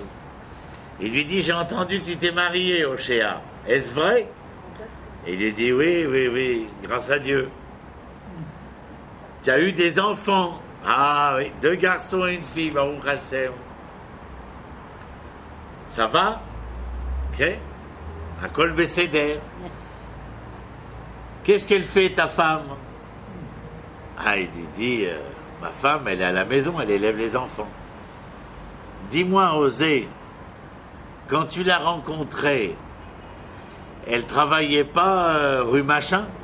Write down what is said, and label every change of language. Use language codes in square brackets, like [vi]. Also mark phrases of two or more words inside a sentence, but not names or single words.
[fr] Il lui dit, j'ai entendu que tu t'es marié, Oshéa. Est-ce vrai? Et il lui dit, oui, grâce à Dieu. Tu as eu des enfants. Ah oui, 2 garçons et une fille, [he] ברוך השם. [fr] Ça va? Ok? [he] הכל בסדר. [fr] Qu'est-ce qu'elle fait, ta femme? Ah, il lui dit, ma femme, elle est à la maison, elle élève les enfants. Dis-moi, Osée, quand tu l'as rencontrée, elle travaillait pas rue Machin?